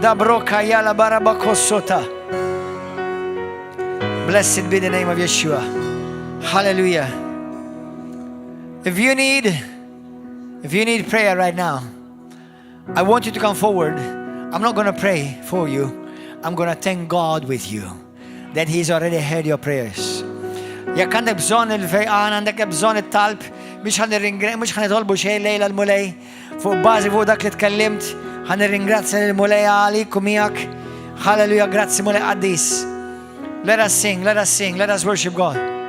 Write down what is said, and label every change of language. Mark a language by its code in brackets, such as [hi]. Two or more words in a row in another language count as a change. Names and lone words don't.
[en] Blessed be the name of Yeshua. Hallelujah. If If you need prayer right now, I want you to come forward. I'm not going to pray for you. I'm going to thank God with you that He's already heard your prayers. [mt] Jekk għandek bżonn il-fejqan, għandek bżonn it-talb, mhux ħanitolbu xejn lejla l-mulej fuq bażi fuq dak li tkellimt, ħanirringrazzja lill-mulej għalik u miegħek. Hallelujah, grazzi mulej qaddis. [en] Let us sing, let us worship God.